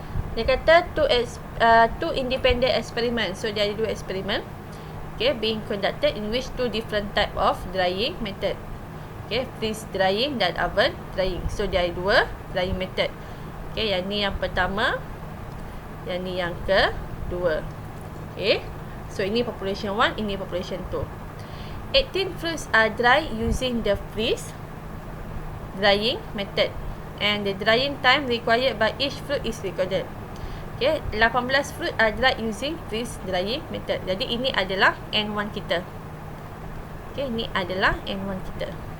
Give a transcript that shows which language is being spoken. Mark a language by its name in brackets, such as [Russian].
[Malay] Dia kata [English] two independent experiments. So [Malay] dia ada 2 eksperimen, [English] okay, being conducted in which 2 different type of drying method. Okay, freeze drying dan oven drying. So [Malay] dia ada [English] 2 drying method. [Malay] Okay, yang ni yang pertama, yang ni yang kedua. [English] Okay, so ini population 1, ini population 2. 18 fruits are dry using the freeze drying method, and the drying time required by each fruit is recorded. Okay, 18 fruit are dry using freeze drying method. [Malay] Jadi ini adalah N1 kita. Okay, ini adalah N1 kita.